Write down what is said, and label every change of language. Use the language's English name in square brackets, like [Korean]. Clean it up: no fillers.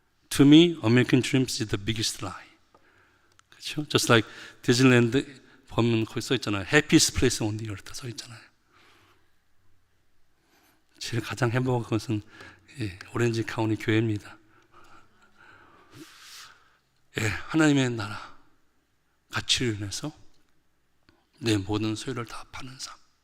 [English] To me, American dreams is the biggest lie. [Korean] 그렇죠? Just like 디즈니랜드 보면 거기 써 있잖아요. [English] Happiest place on the earth 써 있잖아요. [Korean] 제일 가장 행복한 것은 오렌지 카운티 교회입니다. 하나님의 나라 가치를 인해서 내 모든 소유를 다 파는 삶.